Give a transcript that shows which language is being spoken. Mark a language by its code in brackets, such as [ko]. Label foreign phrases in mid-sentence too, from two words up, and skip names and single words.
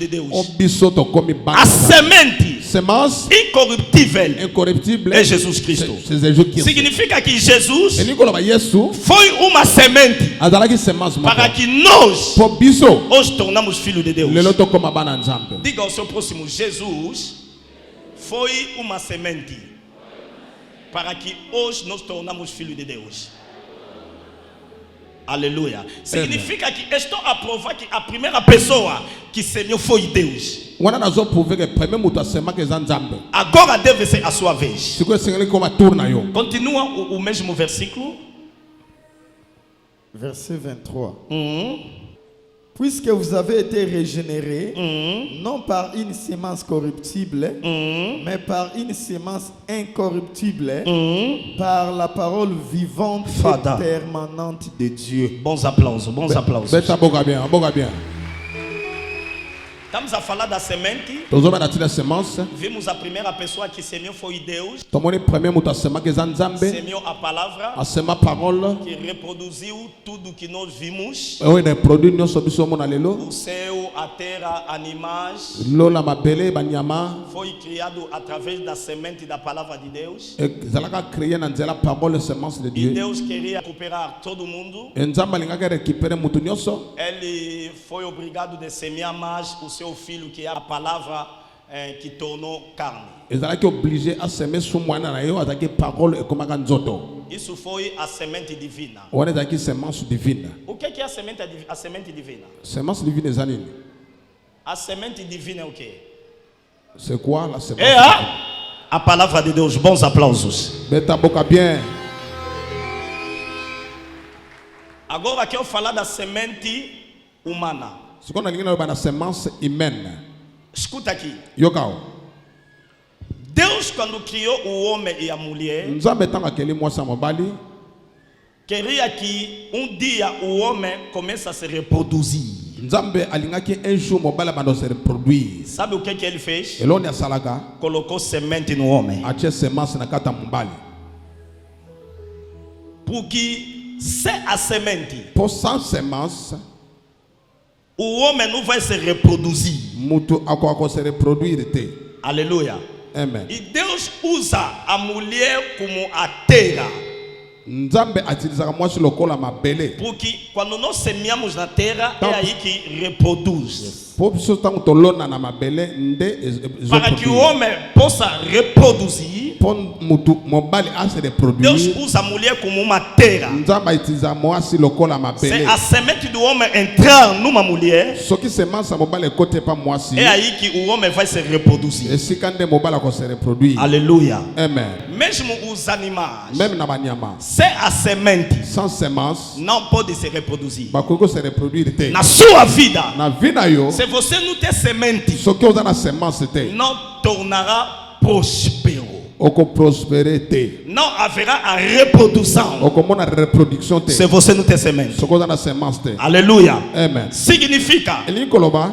[pt] o Deus. [ln] biso tokomi A bana. [pt] semente [fr] Semence [pt] incorruptível [fr] incorruptible [pt] é Jesus Cristo. [fr] c'est Jesus Christ. [pt] Significa que Jesus [ln] Elikoloba Yesu [pt] foi uma semente [ln] azalaki semence moko. [pt] para que nós [ln] Po biso [pt] hoje tornamos filhos de Deus. [ln] lelo tokoma bana nzambe. [pt] Diga ao seu próximo: Jesus foi uma semente para que hoje nós tornamos filhos de Deus. Aleluia. Significa que estou a provar que a primeira pessoa que semeou foi Deus. [ln] Wana nazo prouver que premier mutu asemaka eza nzambe. [pt] Agora deve ser a sua vez. [ln] Sikoyo esengeli koma tour na yo. [pt] Continua o mesmo versículo. [fr] verset 23. Puisque vous avez été régénérés, non par une sémence corruptible, mais par une sémence incorruptible, par la parole vivante Fada. et permanente de Dieu. [pt] Bons aplausos, bons aplausos. [ln] Beta boga bien, boga bien. [pt] Estamos a falar da semente. [ln] Tozomena tina semence. [pt] Vimos a primeira pessoa que semeou foi Deus. [ln] Tomoni premier mutu asemaka eza nzambe. [pt] Semeou a palavra [ln] Asema parole. [pt] que reproduziu tudo que nós vimos. [ln] Oyo na produit nyonso biso mona lelo. [pt] O céu, a terra, animais. [ln] Lola mabele banyama. [pt] Foi criado através da semente da palavra de Deus. [ln] Ezalaka créé na nzela parole [fr] semence de [pt] E [ln] Dieu. [pt] Deus queria recuperar todo mundo. [ln] Nzambe alingaka récupérer mutu nyonso. [pt] Ele foi obrigado a semear mais o seu filho, que é a palavra que tornou carne. [ln] Ezalaki [fr] obligé a semer [ln] sous mwana na yo azalaki parole ekomaka nzoto. [pt] Isso foi a semente divina. [ln] Wana ezalaki [fr] semence divine. [pt] O que é a semente divina? [fr] Semence divine [ln] eza nini? [pt] A semente divina é o quê? [fr] C'est quoi la semence? [pt] É a palavra de Deus. Bons aplausos. [ln] Beta boca bien. [pt] Agora quero falar da semente humana. [ln] Sikoyo nalingi naloba na [fr] semence humaine. [pt] Escuta aqui. [ln] Yokao. [pt] Deus, quando criou o homem e a mulher, [ln] Nzambe ntango akeli mwasi ya mobali [pt] queria que dia o homem comece a se reproduzir. [ln] Nzambe alingaki [fr] un jour [ln] mobali abanda [fr] se reproduire. [pt] Sabe o que ele fez? [ln] Eloni asalaka [pt] Colocou semente no homem. [ln] atie semence na kati ya mobali. [pt] Porque se a semente, [ln] Po sans semence [pt] o homem não vai se reproduzir. [ln] mutu akoka [fr] se reproduire [ln] te. [pt] Aleluia. [ln] Amen. [pt] E Deus usa a mulher como a terra. [ln] Nzambe atilisaka mwasi lokola mabele. [pt] Porque quando nós semeamos na terra, é aí que reproduz. [ln] Po biso ntango tolona na mabele nde [pt] Para que o homem possa reproduzir, [ln] po mutu mobali ase [pt] Deus [ln] reproduire. [pt] usa a mulher como uma terra. [ln] Nzambe atilisaka mwasi lokola [pt] Se [ln] mabele. [pt] a semente do homem entrar numa mulher, [ln] Soki semence ya mobali ekote pa mwasi [pt] é aí que o homem vai se reproduzir. [ln] esika nde mobali akose reproduire. [pt] Aleluia. [ln] Amen. [pt] Mesmo os animais, [ln] Même na banyama [pt] se a semente [ln] sans semence [pt] não pode se reproduzir. [ln] bakoki [fr] se reproduire [ln] te. [pt] Na sua vida, [ln] Na vie na yo [pt] se você não ter semente, [ln] soki oza na semence te [pt] não tornará próspero. [ln] okoprospere te. [pt] Não haverá a reprodução [ln] Okomona reproduction te [pt] se você não ter semente. [ln] soki oza na semence te. [pt] Aleluia. [ln] Amen. [pt] Significa, [ln] Elingi koloba